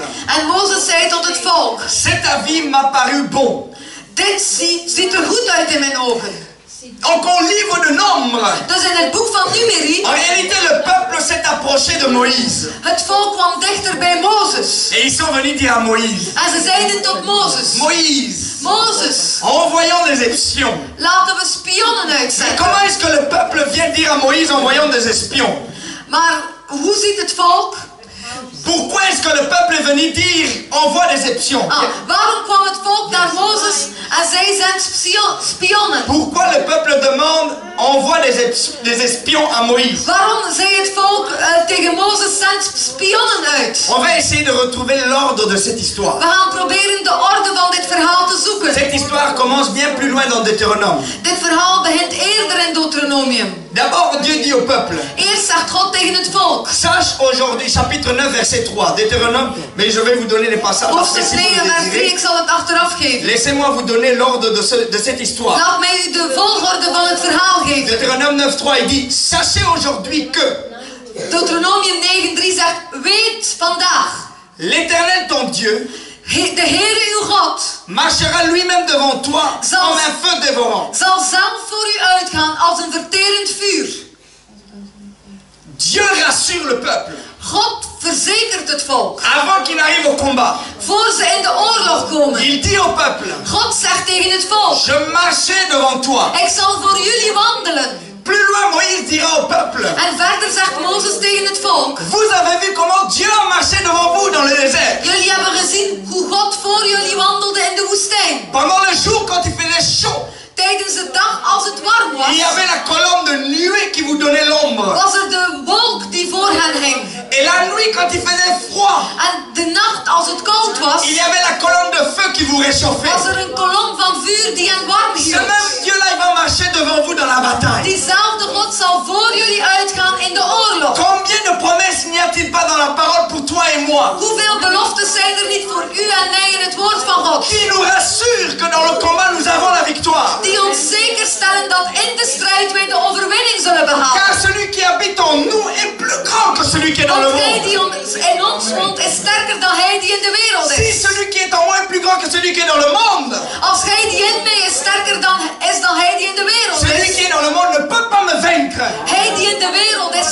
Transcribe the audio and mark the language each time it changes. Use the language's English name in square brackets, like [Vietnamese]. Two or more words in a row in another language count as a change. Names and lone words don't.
[Dutch] En Mozes zei tot het volk, [French] cet avis m'a paru bon. [Dutch] dit ziet er goed uit in mijn ogen. [French] Donc au livre de Nombre, [Dutch] Dus in het boek van Numeri, [French] en réalité le peuple s'est approché de Moïse. [Dutch] het volk kwam dichter bij Mozes. [French] Et ils sont venus dire à Moïse, [Dutch] En ze zeiden tot Mozes, [French] Moïse, [Dutch] Mozes, [French] envoyons des espions. [Dutch] laten we spionnen [French] Mais [Dutch] uitzenden. [French] comment est-ce que le peuple vient dire à Moïse, envoyons des espions? [Dutch] Maar hoe ziet het volk? [French] Pourquoi est-ce que le peuple est venu dire, envoie des espions? [Dutch] Waarom kwam het volk naar Mozes en zij zijn spionnen? [French] Pourquoi le peuple demande, envoie des espions à Moïse? [Dutch] Waarom zei het volk tegen Mozes, zend spionnen uit? [French] On va essayer de retrouver l'ordre de cette histoire. [Dutch] We gaan proberen de orde van dit verhaal te zoeken. [French] Cette histoire commence bien plus loin dans Deutéronome. [Dutch] Dit verhaal begint eerder in Deuteronomium. [French] D'abord, Dieu dit au peuple, [Dutch] Eerst zegt God tegen het volk. [French] sache aujourd'hui, chapitre 9, verset 3, Deutéronome, mais je vais vous donner les passages. Parce que [Dutch] Hoofdstuk [French] si vous [Dutch] 9 [French] le [Dutch] vers 3, [French] désirez, [Dutch] ik zal het achteraf geven. [French] laissez-moi vous donner l'ordre de cette histoire. [Dutch] Laat mij u de volgorde van het verhaal geven. [French] Deutéronome 9, 3, il dit, sachez aujourd'hui que [Dutch] Deuteronomium 9:3 zegt, weet vandaag, [French] l'Éternel ton Dieu [Dutch] de Heere uw God [French] marchera lui-même devant toi comme un feu dévorant. [Dutch] zal zelf voor u uitgaan als een verterend vuur. [French] Dieu rassure le peuple [Dutch] God verzekert het volk. [French] avant qu'il n'arrive au combat. [Dutch] Voor ze in de oorlog komen. [French] Il dit au peuple, [Dutch] God zegt tegen het volk, [French] je marchais devant toi. [Dutch] ik zal voor jullie wandelen. [French] Plus loin, Moïse dira au peuple, [Dutch] En verder zegt Mozes tegen het volk, [French] vous avez vu comment Dieu a marché devant vous dans le désert. [Dutch] jullie hebben gezien hoe God voor jullie wandelde in de woestijn. [French] Pendant le jour, quand il faisait chaud, [Dutch] Tijdens de dag als het warm [French] il y [Dutch] was, [French] avait la colonne de nuée qui vous donnait l'ombre. [Dutch] was er de wolk die voor hen hing. [French] Et la nuit, quand il faisait froid, [Dutch] En de nacht als het koud was, [French] il y avait la colonne de feu qui vous réchauffait. [Dutch] was er een kolom van vuur die hen warm [French] Ce [Dutch] hield. [French] même Dieu-là, il va marcher devant vous dans la bataille. [Dutch] Diezelfde God zal voor jullie uitgaan in de oorlog. [French] Combien de promesses n'y a-t-il pas dans la parole pour toi et moi, [Dutch] Hoeveel beloftes zijn er niet voor u en mij in het woord van God? [French] qui nous rassurent que dans le combat, nous avons la victoire? [Dutch] Die ons zeker stellen dat in de strijd wij de overwinning zullen behalen. [French] Car celui qui habite en nous est plus grand que celui qui est dans le [Dutch] Want hij [French] monde. [Dutch] die in ons woont is sterker dan hij die in de wereld [French] Si [Dutch] is. [French] celui qui est en moi est plus grand que celui qui est dans le monde, [Dutch] Als hij die in mij is sterker dan hij die in de wereld [French] celui [Dutch] is. [French] qui est dans le monde ne peut pas me vaincre. [Dutch] Hij die in de wereld